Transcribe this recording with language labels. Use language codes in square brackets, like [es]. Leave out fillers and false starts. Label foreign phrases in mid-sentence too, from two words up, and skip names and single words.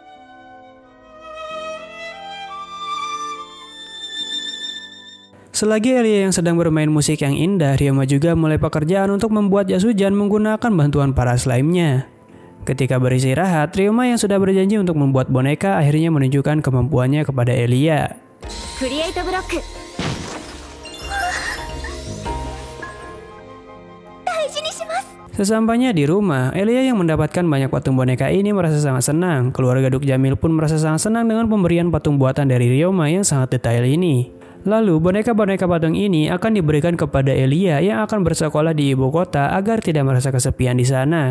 [id] Selagi Elia yang sedang bermain musik yang indah, Ryoma juga mulai pekerjaan untuk membuat jas hujan menggunakan bantuan para slime-nya. Ketika beristirahat, Ryoma yang sudah berjanji untuk membuat boneka akhirnya menunjukkan kemampuannya kepada Elia. [ja] クリエイトブロック。大事にします。 [id] Sesampainya di rumah, Elia yang mendapatkan banyak patung boneka ini merasa sangat senang. Keluarga Duke Jamil pun merasa sangat senang dengan pemberian patung buatan dari Ryoma yang sangat detail ini. Lalu, boneka-boneka patung ini akan diberikan kepada Elia yang akan bersekolah di ibu kota agar tidak merasa kesepian di sana.